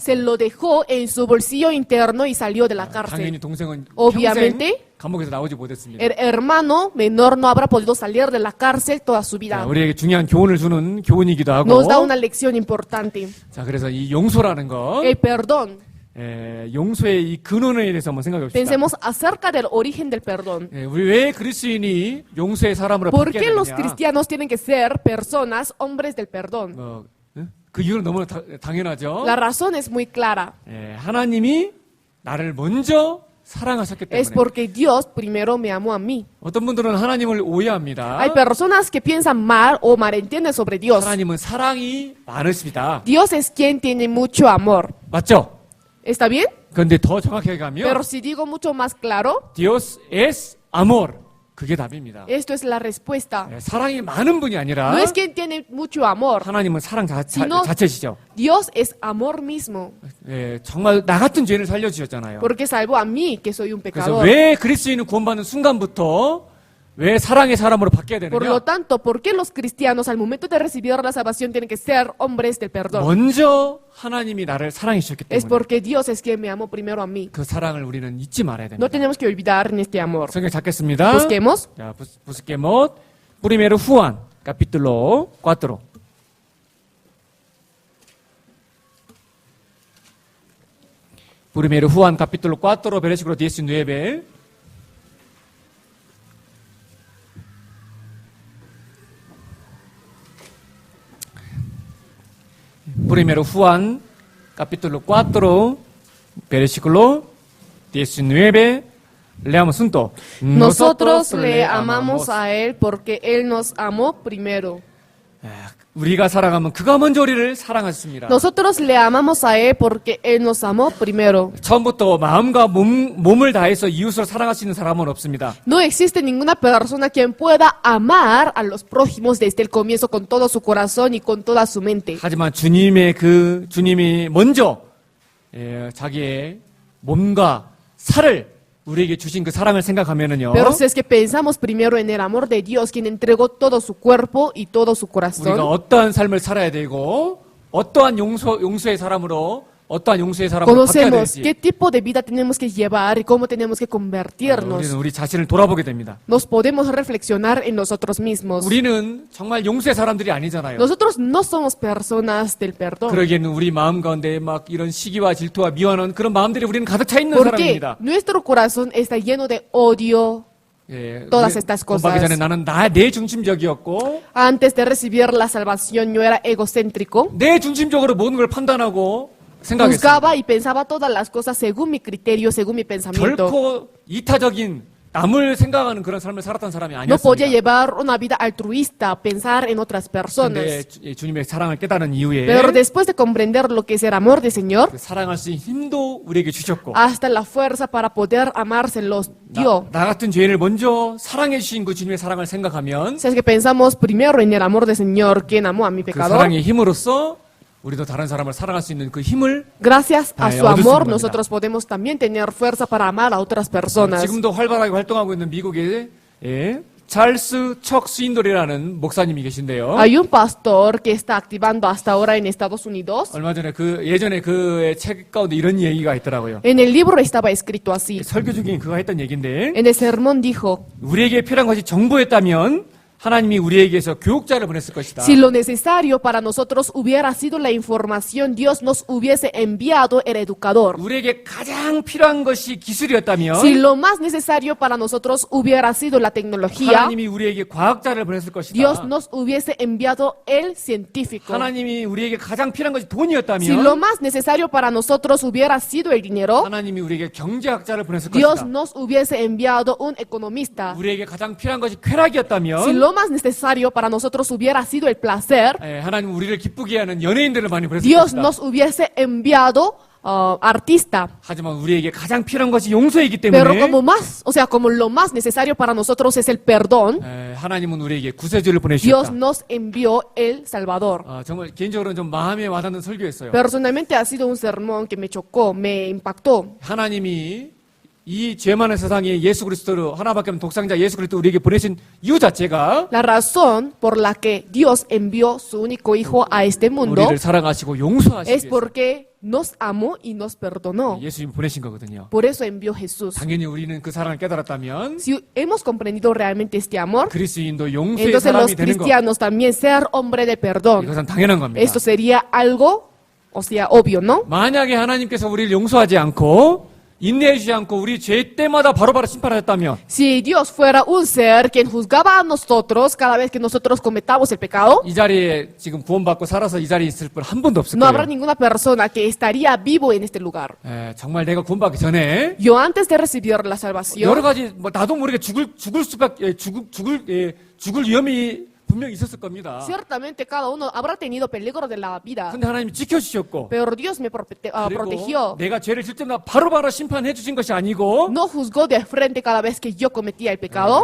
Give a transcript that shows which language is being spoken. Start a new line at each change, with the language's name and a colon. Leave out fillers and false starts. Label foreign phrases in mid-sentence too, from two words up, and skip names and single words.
Spanish: se lo dejó en su bolsillo interno y salió de la
Korean: 당연히
Spanish: cárcel.
Korean: 동생은
Spanish: Obviamente,
Korean: 평생 감옥에서 나오지 못했습니다.
Spanish: el hermano menor no habrá podido salir de la cárcel toda su vida.
Korean: 우리에게 중요한 교훈을 주는 교훈이기도 하고
Spanish: Nos da una lección importante.
Korean: 자 그래서 이 용서라는 거
Spanish: El perdón.
Korean: 용서의 이 근원에 대해서 한번 생각해 봅시다.
Spanish: Pensemos acerca del origen del perdón.
Korean: 우리 왜 그리스도인이 용서의 사람으로
Spanish: ¿Por
Korean: 바뀌어야
Spanish: qué los
Korean: 되느냐?
Spanish: cristianos tienen que ser personas, hombres del perdón?
Korean: 그 이유는 너무나 당연하죠.
Spanish: La razón es muy clara.
Korean: 하나님이 나를 먼저 사랑하셨기
Spanish: Es
Korean: 때문에.
Spanish: porque Dios primero me amó a mí.
Korean: 어떤 분들은 하나님을 오해합니다.
Spanish: Hay personas que piensan mal o malentienden sobre Dios.
Korean: 하나님은 사랑이 많으십니다.
Spanish: Dios es quien tiene mucho amor.
Korean: 맞죠?
Spanish: ¿Está bien?
Korean: 그런데 더 정확하게 가면
Spanish: Pero si digo mucho más claro, Dios es amor.
Korean: 그게 답입니다.
Spanish: Esto es la respuesta.
Korean: 예, 사랑이 많은 분이 아니라
Spanish: No es que tiene mucho amor.
Korean: 하나님은 사랑
Spanish: sino-
Korean: 자체시죠.
Spanish: Dios es amor mismo.
Korean: 예, 정말 나 같은 죄인을 살려주셨잖아요.
Spanish: Porque salvó a mí, que soy un
Korean: 그래서
Spanish: pecador.
Korean: 왜 그리스도인은 구원받는 순간부터 왜 사랑의 사람으로 바뀌어야
Spanish: Por
Korean: 되느냐?
Spanish: lo tanto, ¿por qué los cristianos al momento de recibir la salvación tienen que ser hombres del perdón?
Korean: 먼저 하나님이 나를 사랑해 주셨기
Spanish: Es
Korean: 때문에
Spanish: porque Dios es quien me amó primero a mí.
Korean: 그 사랑을 우리는 잊지 말아야
Spanish: No
Korean: 됩니다.
Spanish: tenemos que olvidar en este amor.
Korean: 성경 찾겠습니다.
Spanish: Busquemos. 자, busquemos primero Juan, capítulo 4. Primero Juan, capítulo 4, versículo 19. Primero Juan, capítulo 4, versículo 19. Leamos juntos. Nosotros le amamos a Él porque Él nos amó primero.
Korean: 우리가 사랑하면 그가 먼저 우리를 사랑하셨습니다.
Spanish: Nosotros le amamos a Él porque Él nos amó primero.
Korean: 처음부터 마음과 몸을 다해서 이웃을 사랑할 수 있는 사람은 없습니다.
Spanish: No existe ninguna persona quien pueda amar a los prójimos desde el comienzo con todo su corazón y con toda su mente.
Korean: 하지만 주님이 먼저 자기의 몸과 살을 우리에게 주신 그 사랑을 생각하면은요.
Spanish: Pero si es que pensamos primero en el amor de Dios, quien entregó todo su cuerpo y todo su
Korean: 우리가
Spanish: corazón,
Korean: 어떠한 삶을 살아야 되고 어떠한 용서의 사람으로 바뀌어야
Spanish: conocemos
Korean: 될지
Spanish: qué tipo de vida tenemos que llevar y cómo tenemos que convertirnos.
Korean: 우리는 우리 자신을 돌아보게 됩니다.
Spanish: Nos podemos reflexionar en nosotros mismos.
Korean: 우리는 정말 용서의 사람들이 아니잖아요.
Spanish: Nosotros no somos personas del perdón.
Korean: 그러기에는 우리 마음 가운데 막 이런 시기와 질투와 미워하는 그런 마음들이 우리는 가득 차 있는
Spanish: Porque
Korean: 사람입니다.
Spanish: nuestro corazón está lleno de odio.
Korean: 예,
Spanish: todas estas cosas.
Korean: 구원받기 전에 나는 내 중심적이었고
Spanish: Antes de recibir la salvación, yo era egocéntrico.
Korean: 내 중심적으로 모든 걸 판단하고 생각했습니다.
Spanish: Juzgaba y pensaba todas las cosas según mi criterio, según mi pensamiento.
Korean: 결코 이타적인 남을 생각하는 그런 삶을 살았던 사람이
Spanish: No podía
Korean: 아니었습니다.
Spanish: llevar una vida altruista, pensar en otras
Korean: 근데
Spanish: personas.
Korean: 주님의 사랑을 깨달은 이후에
Spanish: Pero después de comprender lo que es el amor del Señor,
Korean: 그 사랑할 수 있는 힘도 우리에게 주셨고
Spanish: hasta la fuerza para poder amarse los dio.
Korean: 나 같은 죄인을 먼저 사랑해 주신 그 주님의 사랑을 생각하면
Spanish: Si es que pensamos primero en el amor del Señor, quien amó a mi
Korean: 그
Spanish: pecador,
Korean: 사랑의 힘으로써 우리도 다른 사람을 사랑할 수 있는 그 힘을
Spanish: gracias a su
Korean: 얻을 수
Spanish: amor
Korean: 있는 겁니다.
Spanish: nosotros podemos también tener fuerza para amar a otras personas.
Korean: 지금도 활발하게 활동하고 있는 미국의 찰스 척 스윈돌이라는 목사님이 계신데요.
Spanish: Hay un pastor que está activando hasta ahora en Estados Unidos.
Korean: 얼마 전에 예전에 그의 책 가운데 이런 얘기가 있더라고요.
Spanish: En el libro estaba escrito así.
Korean: 설교 중에 그가 했던 얘기인데
Spanish: En el sermón dijo,
Korean: 우리에게 필요한 것이 정보였다면 하나님이 우리에게서 교육자를 보냈을 것이다.
Spanish: si lo necesario para nosotros hubiera sido la información, Dios nos hubiese enviado el educador.
Korean: 우리에게 가장 필요한 것이 기술이었다면
Spanish: Si lo más necesario para nosotros hubiera sido la tecnología,
Korean: 하나님이 우리에게 과학자를 보냈을 것이다.
Spanish: Dios nos hubiese enviado el científico.
Korean: 하나님이 우리에게 가장 필요한 것이
Spanish: Si lo
Korean: 돈이었다면
Spanish: más necesario para nosotros hubiera sido el dinero,
Korean: 하나님이 우리에게 경제학자를 보냈을
Spanish: Dios
Korean: 것이다.
Spanish: nos hubiese enviado un economista.
Korean: 우리에게 가장 필요한 것이 쾌락이었다면
Spanish: Si lo más necesario para nosotros hubiera sido el placer,
Korean: 하나님 우리를 기쁘게 하는 연예인들을 많이 보냈을
Spanish: Dios
Korean: 것이다.
Spanish: nos hubiese enviado artista.
Korean: 하지만 우리에게 가장 필요한 것이 용서이기
Spanish: Pero
Korean: 때문에
Spanish: como más, o sea, como lo más necesario para nosotros es el perdón,
Korean: 하나님은 우리에게 구세주를
Spanish: Dios
Korean: 보내주셨다.
Spanish: nos envió el Salvador.
Korean: 정말 개인적으로는 좀 마음에 와닿는 설교였어요.
Spanish: Personalmente ha sido un sermón que me chocó, me impactó.
Korean: 하나님이 이 죄 많은 세상에 예수 그리스도로 하나밖에 없는 독생자 예수 그리스도 우리에게 보내신 이유 자체가
Spanish: La razón por la que Dios envió su único hijo a este mundo
Korean: 우리를 사랑하시고 용서하시기
Spanish: es
Korean: 위해서
Spanish: porque nos amó y nos perdonó.
Korean: 예수님 보내신 거거든요.
Spanish: Por eso envió Jesús.
Korean: 당연히 우리는 그 사랑을 깨달았다면
Spanish: Si hemos comprendido realmente este amor,
Korean: 그리스도인도 용서의
Spanish: entonces
Korean: 사람이
Spanish: los
Korean: 되는 거
Spanish: cristianos también ser hombre de perdón.
Korean: 이것은 당연한 겁니다.
Spanish: Esto sería algo, o sea, obvio, ¿no?
Korean: 만약에 하나님께서 우리를 용서하지 않고 인내해주지 않고 우리 죄 때마다 바로바로 심판하셨다면
Spanish: Si Dios fuera un ser quien juzgaba a nosotros cada vez que nosotros cometamos el pecado,
Korean: 이 자리에 지금 구원받고 살아서 이 자리에 있을 분 한 분도 없을
Spanish: no habrá
Korean: 거예요.
Spanish: ninguna persona que estaría vivo en este lugar.
Korean: 정말 내가 구원받기 전에
Spanish: Yo antes de recibir la
Korean: 여러
Spanish: salvación,
Korean: 가지 나도 모르게 죽을 위험이 분명히 있었을 겁니다.
Spanish: Ciertamente cada uno habrá tenido peligro de la vida,
Korean: 근데 하나님이 지켜주셨고,
Spanish: pero Dios me
Korean: 그리고
Spanish: protegió.
Korean: 내가 죄를 질 때마다 바로바로 심판해 주신 것이 아니고,
Spanish: No juzgó de frente cada vez que yo cometía el pecado,